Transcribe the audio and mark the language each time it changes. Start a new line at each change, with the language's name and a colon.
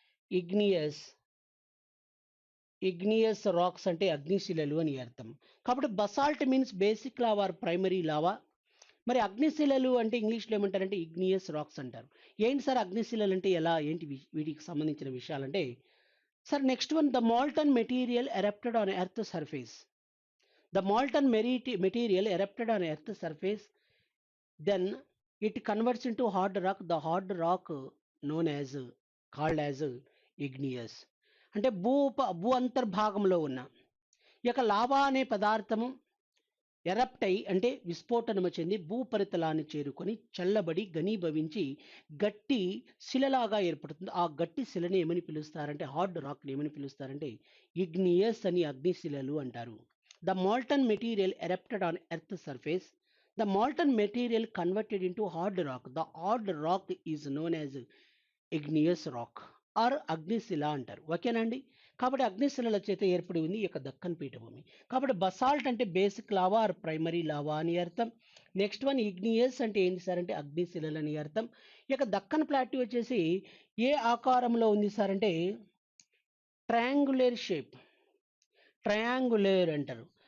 Telugu: Igneous, igneous rocks అంటే అగ్నిశిలలు అని అర్థం. కాబట్టి
English: Basalt means basic lava or primary lava.
Telugu: మరి అగ్నిశిలలు అంటే ఇంగ్లీష్‌లో ఏమంటారంటే ఇగ్నియస్ రాక్స్ అంటారు. ఏంటి సార్ అగ్నిశిలలు అంటే ఎలా? ఏంటి వీటికి సంబంధించిన విషయాలంటే sir
English: Next one the molten material erupted on earth surface. The molten material erupted on Earth's surface, then it converts into hard rock. The hard rock known as called as igneous.
Telugu: అంటే భూ అంతర్భాగంలో ఉన్న ఈ యొక్క lava అనే పదార్థము erupt అయి అంటే విస్ఫోటనము చెంది భూపరితలాన్ని చేరుకొని చల్లబడి ఘనీభవించి గట్టి శిలలాగా ఏర్పడుతుంది. ఆ గట్టి శిలని ఏమని పిలుస్తారంటే హార్డ్ రాక్ని ఏమని పిలుస్తారంటే ఇగ్నియస్ అని అగ్నిశిలలు అంటారు.
English: The molten material erupted on Earth's surface. The molten material converted into hard rock. The hard rock is known as igneous rock or
Telugu: అగ్నిశిల అంటారు. ఓకేనండి. కాబట్టి అగ్నిశిలల చేత ఏర్పడి ఉంది ఈ యొక్క దక్కన్ పీఠభూమి. కాబట్టి బసాల్ట్ అంటే basic lava are primary lava అని అర్థం. నెక్స్ట్ వన్ ఇగ్నియస్ అంటే ఏంటి సార్ అంటే అగ్నిశిలలు అని అర్థం. ఈ యొక్క దక్కన్ ప్లాట్యూ వచ్చేసి ఏ ఆకారంలో ఉంది సార్ అంటే ట్రయాంగులర్ షేప్, ట్రయాంగులర్ అంటారు.